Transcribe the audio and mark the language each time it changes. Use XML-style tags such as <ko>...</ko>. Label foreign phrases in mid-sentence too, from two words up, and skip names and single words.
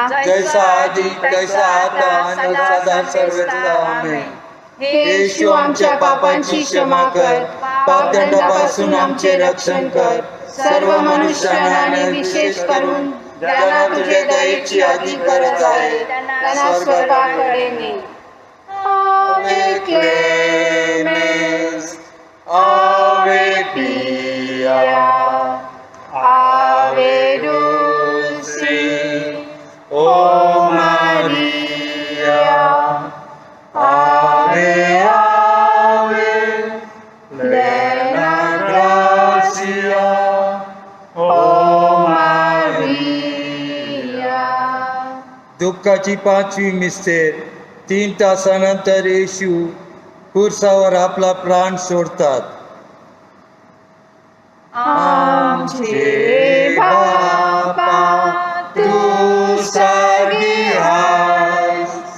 <mr>जैसा आधी तैसा आता आणि सदा सर्वदा आमेन. हे येशू आमच्या पापांची क्षमा कर पापदंडापासून आमचे रक्षण कर सर्व मनुष्यांना आणि विशेष करून ज्यांना तुझे दयेची आधी गरज आहे त्यांना स्वर्गाकडे ने.</mr> <la>Ave clemens, Ave pia, Ave dulcis, O Maria, Ave, Ave, plena gratia, O Maria.</la> <mr>दुःखाची पाचवी मिस्टेर. 3 तासानंतर येशू क्रूसावर आपला प्राण सोडतात. आमचे बापा तू स्वर्गी आहेस,</mr>